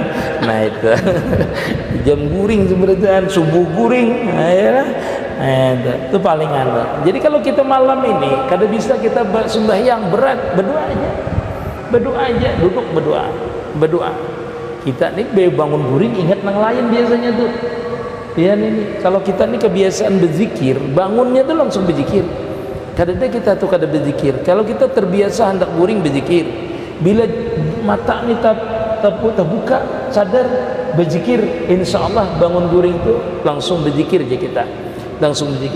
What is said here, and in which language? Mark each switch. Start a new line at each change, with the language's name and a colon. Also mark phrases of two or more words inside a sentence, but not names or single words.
Banjar: Nah itu jam guring seberatan, subuh guring.
Indonesian: Nah, ya. Itu paling anu.
Banjar: Jadi kalau kita malam ini kada bisa kita sembahyang berat, berdoa aja, duduk berdoa. Kita nih bangun guring ingat nang lain biasanya tuh.
Indonesian: Ya nih kalau kita nih kebiasaan berzikir, bangunnya tuh langsung berzikir.
Banjar: Kadang-kadang kita tuh kada berzikir. Kalau kita terbiasa hendak guring berzikir, bila mata ini terbuka sadar berzikir,
Arabic: insya Allah
Banjar: bangun guring itu langsung berzikir aja kita, langsung berzikir.